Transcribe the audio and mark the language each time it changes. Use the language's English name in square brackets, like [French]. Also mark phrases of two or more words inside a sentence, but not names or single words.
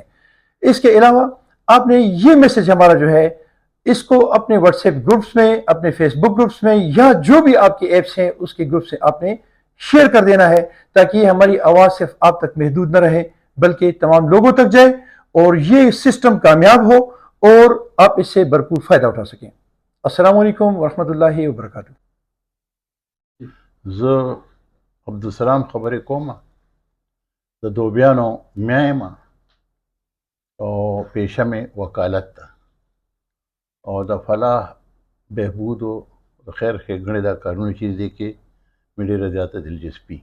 [Urdu] اس کے علاوہ آپ نے یہ میسج ہمارا جو ہے، اس کو اپنے واٹس ایپ گروپس میں، اپنے فیس بک گروپس میں، یا جو بھی آپ کے ایپس ہیں اس کے گروپ سے آپ نے شیئر کر دینا ہے، تاکہ ہماری آواز صرف آپ تک محدود نہ رہے، بلکہ تمام لوگوں تک جائے اور یہ سسٹم کامیاب ہو اور آپ اس سے بھرپور فائدہ اٹھا سکیں. [Arabic] السلام علیکم ورحمة الله وبرکاته. [Pashto] زه عبدالسلام خبرې کوم. د دوبیانو میا یم او پیشه مې وکالت ده او د فلاح بهبود او د خیر ښېګڼې دا کارونه چې دي کې مې ډېره زیاته دلچسپي.